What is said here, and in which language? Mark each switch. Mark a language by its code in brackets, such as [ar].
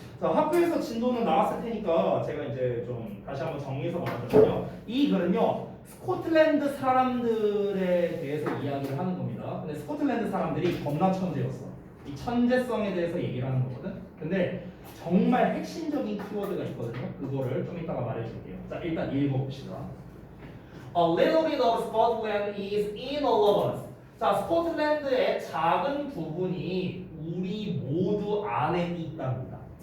[ko] 자, 학교에서 진도는 나왔을 테니까 제가 이제 좀 다시 한번 정리해서 말하자면요. 이 글은요, 스코틀랜드 사람들에 대해서 이야기를 하는 겁니다. 근데 스코틀랜드 사람들이 겁나 천재였어. 이 천재성에 대해서 얘기를 하는 거거든. 근데 정말 핵심적인 키워드가 있거든요. 그거를 좀 이따가 말해줄게요. 자, 일단 읽어봅시다. [en] A little bit of Scotland is in all of us. [ko] 자, 스코틀랜드의 작은 부분이 우리 모두 안에 있답니다.